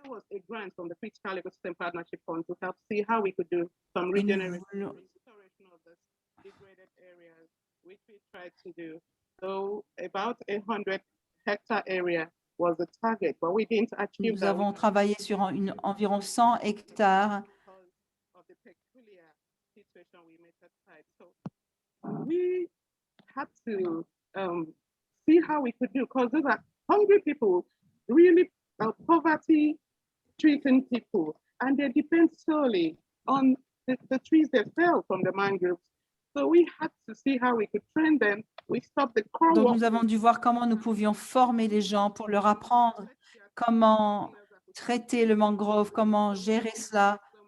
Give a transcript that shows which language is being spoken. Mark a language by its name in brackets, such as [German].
[English] A grant from the Critical Ecosystem Partnership Fund to help see how we could do some restoration of the degraded areas, which we tried to do. So about 100 hectare area was the target, but we didn't achieve that. [French] Nous avons travaillé sur environ 100 hectares. [English] Of the peculiar situation we met at site. So we had to see how we could do, because those are hungry people, really poverty-stricken people, and they depend solely on the trees that fell from the mangroves. So we had to see how we could train them. We stopped the core. [French] Donc, nous avons dû voir comment nous pouvions former les gens pour leur apprendre comment traiter le mangrove, comment gérer cela.